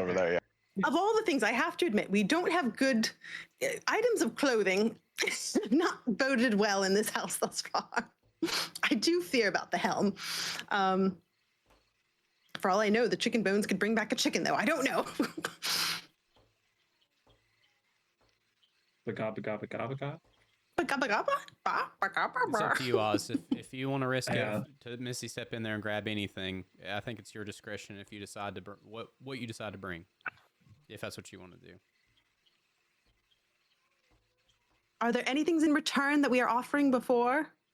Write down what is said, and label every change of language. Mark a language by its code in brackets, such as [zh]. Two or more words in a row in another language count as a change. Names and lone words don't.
[en] over there. Yeah. Of all the things, I have to admit, we don't have good items of clothing. Not boded well in this house thus far. I do fear about the helm. For all I know, the chicken bones could bring back a chicken, though. I don't know. Ba-ga-ba-ga-ba-ga-ba-ga. it's up to you, Oz. If you want to risk Yeah. it to Missy step in there and grab anything, I think it's your discretion if you decide to what you decide to bring, if that's what you want to do. Are there any things in return that we are offering before?